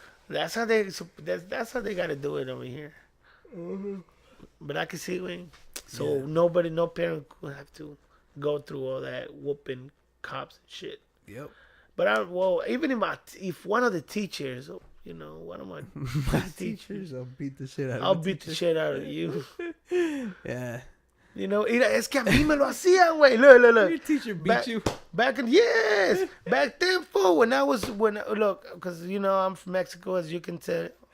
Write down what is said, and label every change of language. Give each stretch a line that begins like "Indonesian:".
English: That's how they gotta do it over here. But I can see when. So no parent would have to go through all that whooping cops and shit. Yep. But even if one of the teachers, you know, one of my teachers, I'll beat the shit out. I'll beat the shit out of you. Yeah. You know,
Spanish: es que a mí me lo hacían, güey.
English: Look. Your teacher beat you. Back then, fool. Look, because you know I'm from Mexico, as you can tell.